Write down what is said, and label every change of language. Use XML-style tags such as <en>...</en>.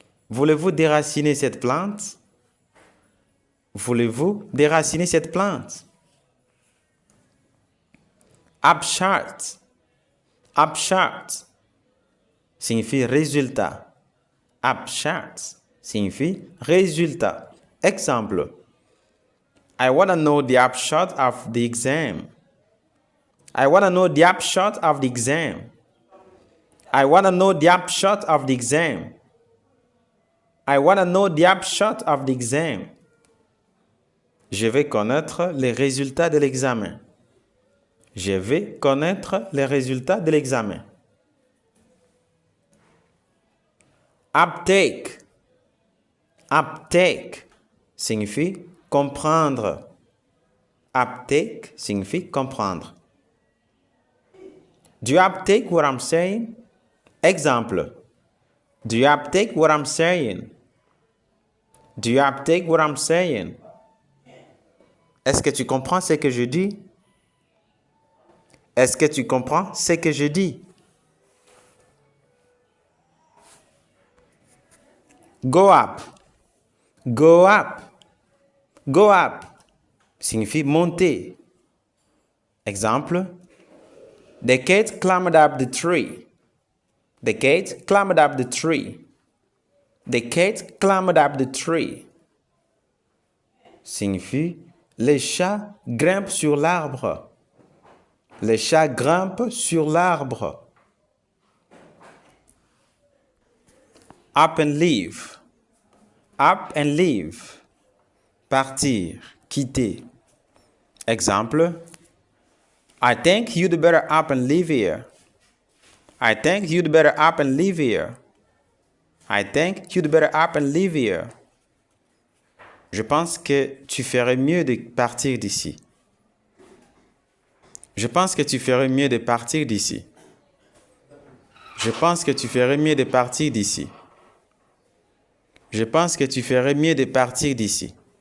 <fr>Voulez-vous déraciner cette plante? Voulez-vous déraciner cette plante?</fr> <en>Upshot. Upshot</en> <fr>signifie résultat.</fr> <en>Upshot</en> <fr>signifie résultat. Exemple.</fr> <en>I want to know the upshot of the exam. I want to know the upshot of the exam. I want to know the upshot of the exam. I want to know the upshot of the exam.</en> <fr>Je vais connaître les résultats de l'examen. Je vais connaître les résultats de l'examen.</fr> <en>Uptake. Uptake</en> <fr>signifie comprendre.</fr> <en>Uptake signifie comprendre. Do you uptake what I'm saying? Exemple. Do you uptake what I'm saying? Do you uptake what I'm saying?</en> <fr>Est-ce que tu comprends ce que je dis? Est-ce que tu comprends ce que je dis?</fr> <en>Go up. Go up. Go up</en> <fr>signifie monter. Exemple.</fr> <en>The cat climbed up the tree. The cat climbed up the tree. The cat climbed up the tree</en> <fr>signifie les chats grimpent sur l'arbre. Les chats grimpent sur l'arbre.</fr> <en>Up and leave. Up and leave.</en> <fr>Partir, quitter. Exemple.</fr> <en>I think you'd better up and leave here. I think you'd better up and leave here. I think you'd better up and leave here.</en> <fr>Je pense que tu ferais mieux de partir d'ici. Je pense que tu ferais mieux de partir d'ici. Je pense que tu ferais mieux de partir d'ici. Je pense que tu ferais mieux de partir d'ici.</fr>